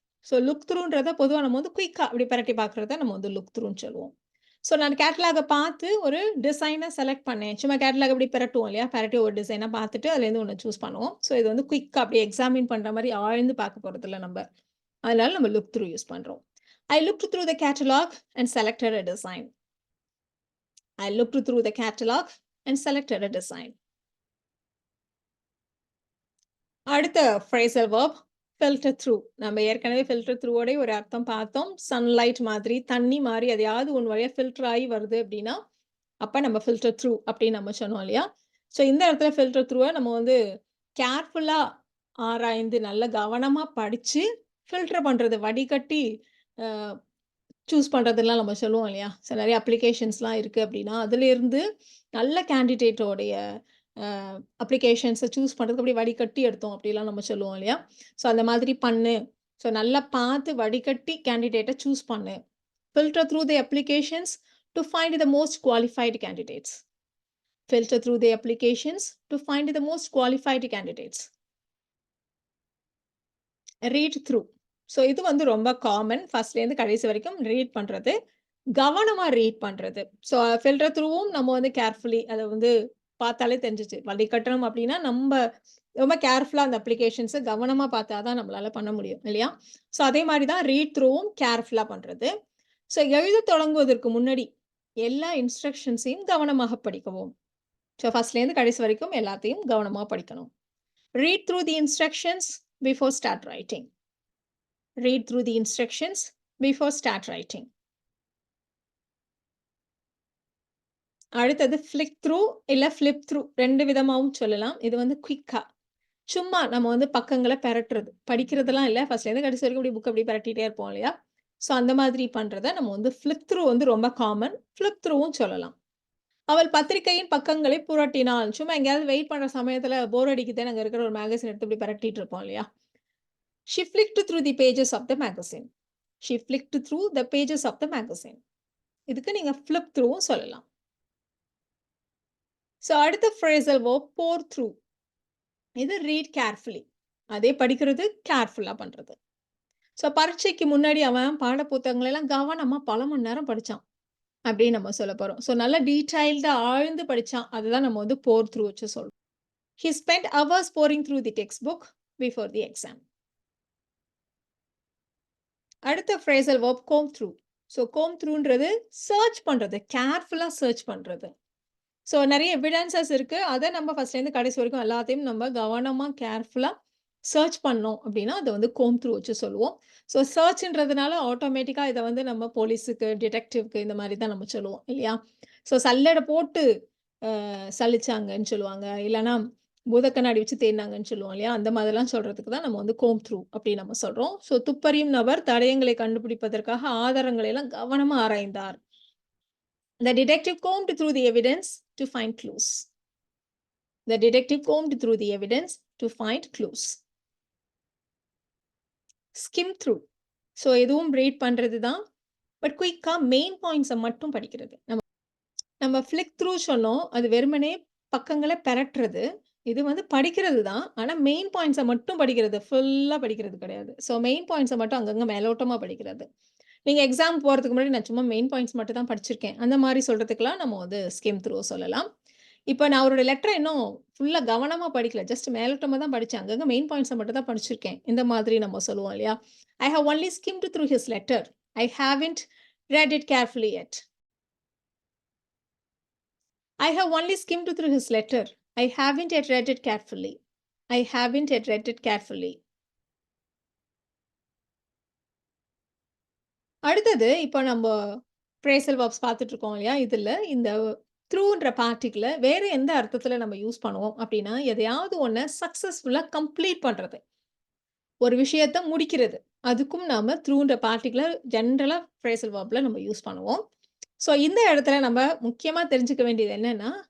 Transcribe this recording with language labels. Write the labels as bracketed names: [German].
[Tamil] So look த்ரூன்றத பொதுவா நம்ம வந்து குயிக்கா அப்படி பெரட்டி பார்க்கிறத நம்ம வந்து லுக் த்ரூன்னு சொல்லுவோம். ஸோ நான் கேட்டலாக பார்த்து ஒரு டிசைன செலக்ட் பண்ணேன். சும்மா கேட்டலாக் இப்படி பெரட்டுவோம் இல்லையா? பெரட்டி ஒரு டிசைனா பார்த்துட்டு அதுலேருந்து ஒண்ணு சூஸ் பண்ணுவோம். ஸோ இது வந்து குயிக்கா அப்படியே எக்ஸாமின் பண்ற மாரி ஆழ்ந்து பார்க்க போறதில்ல நம்ப. அதனால நம்ம லுக் த்ரூ யூஸ் பண்றோம். [English] I looked through the catalog and selected a design. I looked through the catalog and selected a design. [Tamil] அடுத்த phrasal verb filter through. நம்ம ஏற்கனவே filter through ஓட ஒரு அர்த்தம் பார்த்தோம். சன்லைட் மாதிரி, தண்ணி மாரி எதையாவது ஒண்ணு வழியா ஃபில்டர் ஆயி வருது அப்படின்னா, அப்ப நம்ம ஃபில்டர் த்ரூ அப்படின்னு நம்ம சொன்னோம் இல்லையா? ஸோ இந்த இடத்துல ஃபில்டர் த்ரூவ நம்ம வந்து கேர்ஃபுல்லா ஆராய்ந்து, நல்ல கவனமா படிச்சு, ஃபில்டர் பண்றது வடிகட்டி அ சூஸ் பண்றதெல்லாம் நம்ம சொல்லுவோம் இல்லையா? ஸோ நெறைய அப்ளிகேஷன்ஸ்லாம் இருக்கு அப்படின்னா, அதிலேருந்து நல்ல கேண்டிடேட்டோடைய அ அப்ளிகேஷன்ஸ சூஸ் பண்றதுக்கு அப்படியே வடிகட்டி எடுத்தோம் அப்படிலாம் நம்ம சொல்லுவோம் இல்லையா? ஸோ அந்த மாதிரி பண்ணு. ஸோ நல்லா பார்த்து வடிகட்டி கேண்டிடேட்ட சூஸ் பண்ணு. [English] Filter through the applications to find the most qualified candidates. Filter through the applications to find the most qualified candidates. [Tamil] Read through. So இது வந்து ரொம்ப காமன். ஃபர்ஸ்ட்லேருந்து கடைசி வரைக்கும் ரீட் பண்றது. கவனமா ரீட் பண்றது. ஸோ ஃபில்டர் த்ரூவும் நம்ம வந்து கேர்ஃபுல்லி அத வந்து பார்த்தாலே தெரிஞ்சுச்சு. வடிகட்டணும் அப்டின்னா, நம்ப ரொம்ப கேர்ஃபுல்லா அந்த அப்ளிகேஷன்ஸ கவனமா பார்த்தா தான் நம்மளால பண்ண முடியும் இல்லையா? ஸோ அதே மாரி தான் ரீட் த்ரூவும் கேர்ஃபுல்லா பண்றது. ஸோ எழுதத் தொடங்குவதற்கு முன்னாடி எல்லா இன்ஸ்ட்ரக்ஷன்ஸையும் கவனமாக படிக்கவும். ஸோ ஃபர்ஸ்ட்லேருந்து கடைசி வரைக்கும் எல்லாத்தையும் கவனமா படிக்கணும். [English] Read through the instructions before start writing. Read through the instructions before start writing. [Tamil] அடுத்தது ஃபிளிக் த்ரூ இல்ல ஃபிளிப் த்ரூ 2 விதமாவும் சொல்லலாம். இது வந்து குயிக்கா. சும்மா நம்ம வந்து பக்கங்கள பெரட்டுறது. படிக்கிறதெல்லாம் இல்ல. ஃபர்ஸ்ட்லேருந்து கடைசி வரைக்கும் இப்படி புக் அப்படியே பெரட்டிட்டே இருப்போம் இல்லையா? ஸோ அந்த மாதிரி பண்றத நம்ம வந்து ஃபிளிப் த்ரூ வந்து ரொம்ப காமன். ஃபிளிப் த்ரூவும் சொல்லலாம். அவள் பத்திரிகையின் பக்கங்களை புரட்டினாள். சும்மா எங்கேயாவது வெயிட் பண்ற சமயத்துல போர் அடிக்குதேன்னு அங்க இருக்கிற ஒரு மேகசின் எடுத்து இப்படி பெரட்டிட்டு இருப்போம் இல்லையா? [English] She flicked through the pages of the magazine. She flicked through the pages of the magazine. [Tamil] இதுக்கு நீங்க flip throughவும் சொல்லலாம். ஸோ அடுத்த phrasal verb pour through. இது read carefully. அதே படிக்கிறது கேர்ஃபுல்லா பண்றது. ஸோ பரீட்சைக்கு முன்னாடி அவன் பாட புத்தகங்கள எல்லாம் கவனமா பல மணி நேரம் படிச்சான். அப்படின்னு நம்ம சொல்லப் போறோம். ஸோ நல்லா டீட்டெயில்டா ஆழ்ந்து படிச்சான். அதுதான் நம்ம வந்து pour through வச்சு சொல்றோம். [English] He spent hours poring through the textbook before the exam. [Tamil] அடுத்த phrasal verb comb through. So comb throughன்றது search பண்றது. கேர்ஃபுல்லா சர்ச் பண்றது. ஸோ நெறைய எவிடன்ஸஸ் இருக்கு. அத நம்ம ஃபர்ஸ்ட்லேருந்து கடைசி வரைக்கும் எல்லாத்தையும் நம்ம கவனமா, கேர்ஃபுல்லா சர்ச் பண்ணோம் அப்டின்னா, அத வந்து கோம்ப் த்ரூ வச்சு சொல்லுவோம். ஸோ சர்ச்ன்றதுனால ஆட்டோமேட்டிக்கா இத வந்து நம்ம போலீஸுக்கு, டிடெக்டிவ்க்கு இந்த மாரி தான் நம்ம சொல்லுவோம் இல்லையா? ஸோ சல்லட போட்டு சலிச்சாங்கன்னு சொல்லுவாங்க. இல்லன்னா பூதக்கண்ணாடி வச்சு தேடுனாங்கன்னு சொல்லுவோம் இல்லையா? அந்த மாதிரிலாம் சொல்றதுக்கு தான் நம்ம வந்து கோம்ப் த்ரூ அப்டின்னு நம்ம சொல்றோம். ஸோ துப்பறியும் நபர் தடயங்களை கண்டுபிடிப்பதற்காக ஆதாரங்களை எல்லாம் கவனமா ஆராய்ந்தார். [English] The detective combed through the evidence to find clues. The detective combed through the evidence to find clues. [Tamil] Skim through. So இதுவும் ரீட் பண்றது தான். பட் குயிக்கா மெயின் பாயிண்ட்ஸ மட்டும் படிக்கிறது. நம்ம ஃபிளிக் த்ரூ சொன்னோம். அது வெறுமனே பக்கங்கள பெரட்டுறது. இது வந்து படிக்கிறது தான். ஆனா மெயின் பாயிண்ட்ஸ மட்டும் படிக்கிறது. ஃபுல்லா படிக்கிறது கிடையாது. ஸோ மெயின் பாயிண்ட்ஸ மட்டும் அங்கங்க மேலோட்டமா படிக்கிறது. நீங்க எக்ஸாம் போறதுக்கு முன்னாடி நான் சும்மா மெயின் பாயிண்ட்ஸ் மட்டும் தான் படிச்சிருக்கேன். அந்த மாரி சொல்றதுக்கெல்லாம் நம்ம வந்து ஸ்கிம் த்ரூ சொல்லலாம். இப்ப நான் அவரோட லெட்டர இன்னும் ஃபுல்லா கவனமா படிக்கல. ஜஸ்ட் மேலோட்டமா தான் படிச்சேன். அங்கங்க மெயின் பாயிண்ட்ஸ மட்டும் தான் படிச்சிருக்கேன். இந்த மாதிரி நம்ம சொல்லுவோம் இல்லையா? [English] I have only skimmed through his letter. I haven't read it carefully yet. I have only skimmed through his letter. I haven't yet read it carefully. I haven't yet read it carefully. [Tamil] அடுத்தது இப்ப நம்ப phrasal verbs பார்த்துட்டு இருக்கோம் இல்லையா? இதுல இந்த த்ரூன்ற பார்ட்டிகிள வேற எந்த அர்த்தத்துல நம்ம யூஸ் பண்ணுவோம் அப்டின்னா, எதையாவது ஒண்ண சக்சஸ்ஃபுல்லா கம்ப்ளீட் பண்றது. ஒரு விஷயத்த முடிக்கிறது. அதுக்கும் நாம த்ரூன்ற பார்ட்டிகிள ஜெனரலா ஃப்ரேசல் வெர்ப்ல நம்ம யூஸ் பண்ணுவோம். ஸோ இந்த இடத்துல நம்ம முக்கியமா தெரிஞ்சுக்க வேண்டியது என்னன்னா,